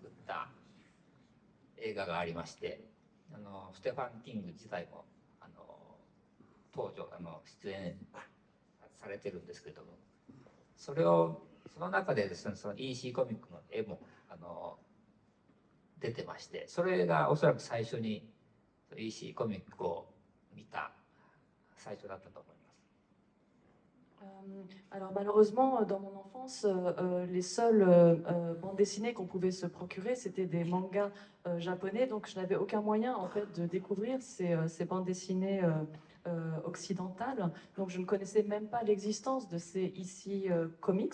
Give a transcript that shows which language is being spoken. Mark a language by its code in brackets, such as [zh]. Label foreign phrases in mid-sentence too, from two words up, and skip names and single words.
[ja] った映画がありまして、ステファン・キング自体も当時出演されてるんですけども、その中でですね、その EC コミックの絵も出てまして、それがおそらく最初に EC コミックを見た最初だったと思います。 [fr] Alors malheureusement, dans mon enfance, les seules bandes dessinées qu'on pouvait se procurer, c'était des mangas japonais. Donc je n'avais aucun moyen en fait de découvrir ces bandes dessinées occidentales. Donc je ne connaissais même pas l'existence de ces ici comics.